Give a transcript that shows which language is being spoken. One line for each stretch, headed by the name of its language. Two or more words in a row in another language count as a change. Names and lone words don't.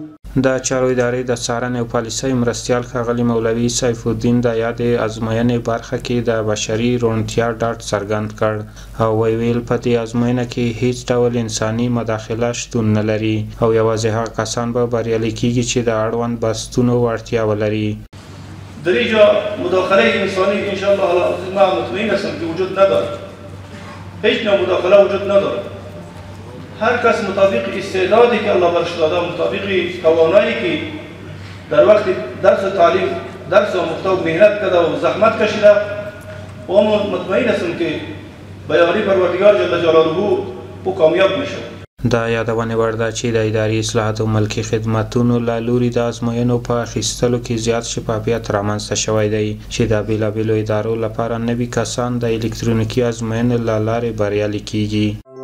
Pashto: د چارو ادارې د څارنې او پالیسۍ مرستیال ښاغلي مولوي سیف الدین د یادې ازموینې برخه کې د بشري روڼتیا ډاډ څرګند کړ او ویل په دې ازموینه کې هیڅ ډول انساني مداخله شتون نه لري او یوازې هغه کسان به بریالي کیږي چې د اړوند بستونو وړتیا ولري.
Persian: در اینجا مداخله انسانی انشاءالله ما مطمئن هستم که وجود نداره، هیچ نوع مداخله وجود نداره. هر کس مطابق استعدادی که الله برش داده، مطابق توانایی که در وقت درس و تعلیم درس و محتوا مهنت کرده و زحمت کشیده و مطمئن هستم که به یاری پروردگار
Arabic: جل جلاله
Persian: او کامیاب میشه.
Pashto: دا یادونه وړ ده چې د اداري اصلاحاتو ملکي خدماتونو له لوري د ازموینو په اخیستلو کې زیات شفافیت رامنځته شوی دی چې د بیلابیلو ادارو لپاره نوي کسان د الکترونیکي ازموینې له لارې بریالي کیږي.